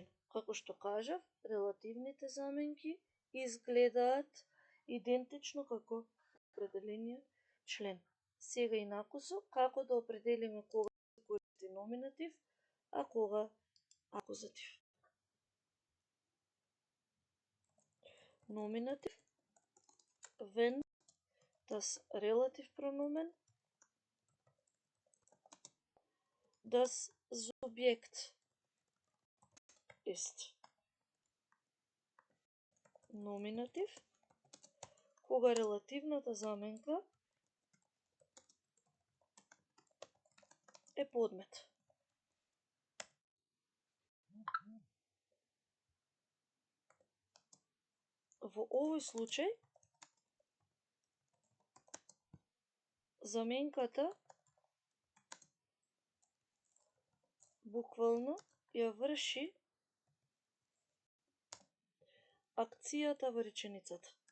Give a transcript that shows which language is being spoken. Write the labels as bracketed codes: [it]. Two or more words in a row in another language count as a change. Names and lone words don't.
[mk] Како што кажав, релативните заменки изгледаат идентично како определениот член. Сега и накусо како да определиме кога се користи номинатив, а кога акузатив. [de] Номинатив wenn das Relativpronomen das Subjekt ist. [mk] Номинатив кога релативната заменка е подмет. Во овој случај заменката буквално ја врши акцијата во реченицата.